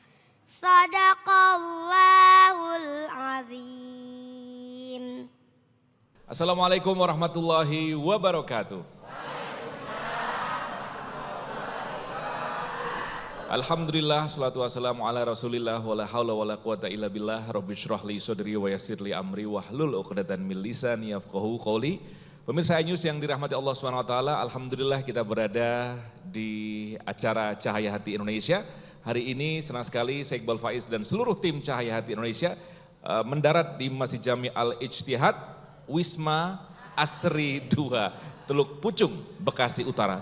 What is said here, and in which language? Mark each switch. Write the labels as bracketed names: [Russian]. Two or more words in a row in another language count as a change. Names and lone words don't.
[Arabic] صدق الله العظيم. السلام عليكم ورحمة الله وبركاته. الحمد لله والصلاة والسلام على رسول الله ولا حول ولا قوة إلا بالله رب اشرح لي صدري ويسر لي أمري واحلل عقدة من لساني يفقهوا قولي. [Indonesian] Pemirsa iNews yang dirahmati Allah SWT, alhamdulillah kita berada di acara Cahaya Hati Indonesia. Hari ini senang sekali saya Iqbal Faiz dan seluruh tim Cahaya Hati Indonesia mendarat di Masjid Jami Al-Ijtihad, Wisma Asri 2, Teluk Pucung, Bekasi Utara.